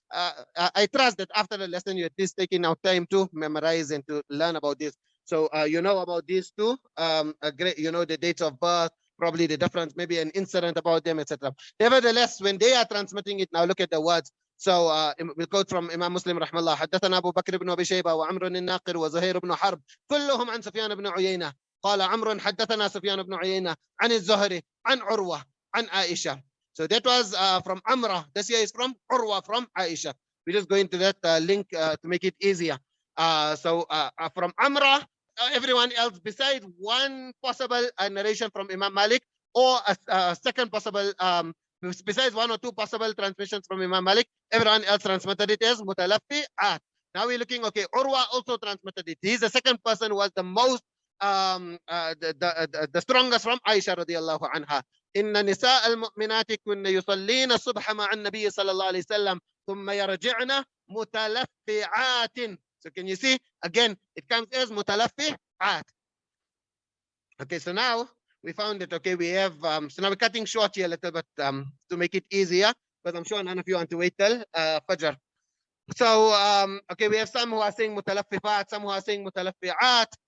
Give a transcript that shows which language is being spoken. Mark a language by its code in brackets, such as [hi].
[en] I trust that after the lesson, you're at least taking out time to memorize and to learn about this. So you know about these two, you know the dates of birth, probably the difference, maybe an incident about them, etc. Nevertheless, when they are transmitting it, now look at the words. So we'll quote from Imam Muslim [ar] رحمه الله. حدثنا أبو بكر بن أبي شيبة وعمر الناقر وزهير بن حرب كلهم عن سفيان بن عيينة. قال عمرو حدثنا سفيان بن عيينة عن الزهري عن عروة عن عائشة. [en] So that was from Amra. This here is from Urwa from Aisha. We're just going to that link to make it easier. So from Amra, everyone else besides one possible narration from Imam Malik, or a second possible besides one or two possible transmissions from Imam Malik, everyone else transmitted it as Mutalaffi'at. Now we're looking, okay, Urwa also transmitted it. He's the second person who was the most, the strongest from Aisha radiallahu anha. [ar] إن نساء المؤمنات كن يصلين الصبح مع النبي صلى الله عليه وسلم ثم يرجعن متلفعات. [en] So can you see? Again, it comes as Mutalaffi'at. Okay, so now we found it. Okay, we have, so now we're cutting short here a little bit to make it easier, but I'm sure none of you want to wait till Fajr. So, okay, we have some who are saying Mutalaffifat, some who are saying Mutalaffi'at.